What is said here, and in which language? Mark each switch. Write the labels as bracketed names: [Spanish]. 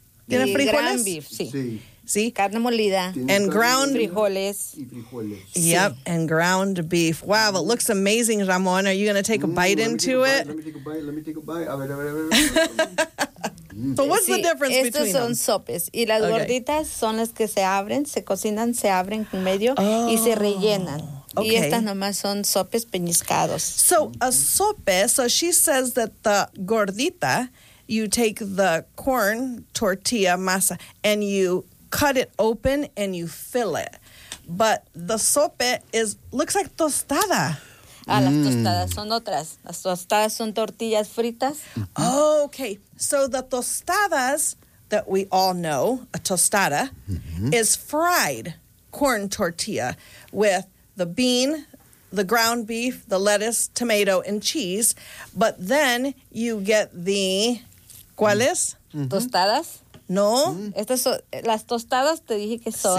[Spanish] ¿Tiene frijoles? [English] Ground beef, [Spanish] sí. Sí. Sí. Carne molida. [English] And ground [Spanish] frijoles. [English] Sí. Yep, and ground beef. Wow, it looks amazing, Ramon. Are you going to take a bite into it? Let me take a bite. So what's the difference between them? [Spanish] Estos son sopes. Y las gorditas son las que se abren, se cocinan, se abren en medio y se rellenan. Okay. Y estas nomás son sopes peñiscados. [English] So a sope, so she says that the gordita, you take the corn tortilla masa and you cut it open and you fill it. But the sope is looks like tostada. [Spanish] Ah, las tostadas son otras. Las tostadas son tortillas fritas. [English] Oh, okay. So the tostadas that we all know, a tostada, mm-hmm. is fried corn tortilla with the bean, the ground beef, the lettuce, tomato, and cheese. But then you get the, [Spanish] ¿cuáles? Mm-hmm. Tostadas. No. Estas son, las tostadas te dije que son.